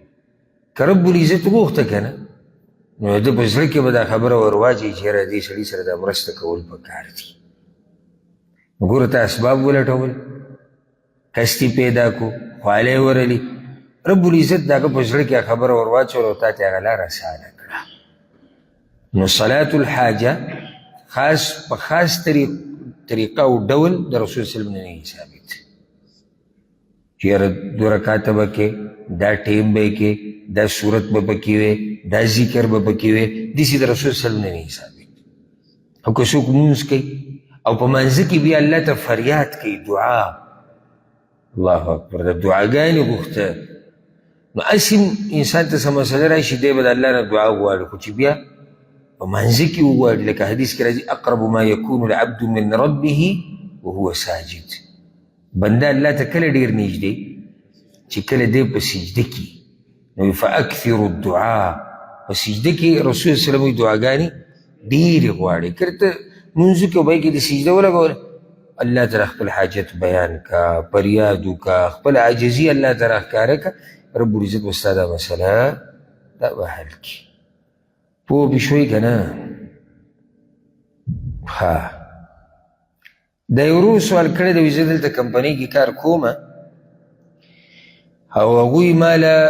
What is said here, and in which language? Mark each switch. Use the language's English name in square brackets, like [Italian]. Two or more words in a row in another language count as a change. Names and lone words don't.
[Pashto] که [Arabic] رب العزت [Pashto] وغوښته که نه، نو د ده په زړه کې به دا خبره ور واچوي چې یاره دې سړي سره دا مرسته کول پکار دي. نو ګوره ته اسباب ولټول، کستي پیدا کو، خواله یې ورلي، [Arabic] رب العزت [Pashto] د هغه په زړه کې خبره ور واچول او تا ته هغه لاره اسانه کړه. نو [Arabic] صلاة الحاجه [Pashto] خاص په خاص طریقه او ډول د رسول [Arabic] صلی الله علیه وسلم [Pashto] نه ثابت چې یاره 2 رکعته به کې، دا ټیم به یې کې، دا صورت به پکې وي، دا ذکر به پکې وي، داسې د رسول [Arabic] صلی الله علیه وسلم [Pashto] نه ثابت. او که څوک مونځ کوي او په منځه کې بیا الله ته فریاد کوي، دعا، [Arabic] الله اکبر، [Pashto] د دعاګانې غوښته، نو هسې انسان ته څه مسله راشي دی به د الله نه دعا وغواړي، خو چې بیا په منځه کې وغواړي، لکه حدیث کې راځي [Arabic] اقرب ما یکون العبد من ربه وهو ساجد. [Pashto] بنده الله ته کله ډېر نږدې چې کله دی په سجده کې، نو [Arabic] فاکثروا الدعاء، [Pashto] په سجده کې رسول [Arabic] صلی الله علیه وسلم [Pashto] دعاګانې ډېرې غواړي. که ته منځو کې به یې کې د سجده ولګوله [Arabic] الله تعالی [Pashto] خپل حاجت بیان کا فریاد وکړه خپل عاجزي [Arabic] الله تعالی [Pashto] ښکاره کړه [Arabic] رب العزت [Pashto] به ستا دا مسله دا به حل کړي پوه به شوئ که نه ها دا یو ورور سوال کړی دی زه دلته کمپنۍ کې کار کومه او هغوی ماله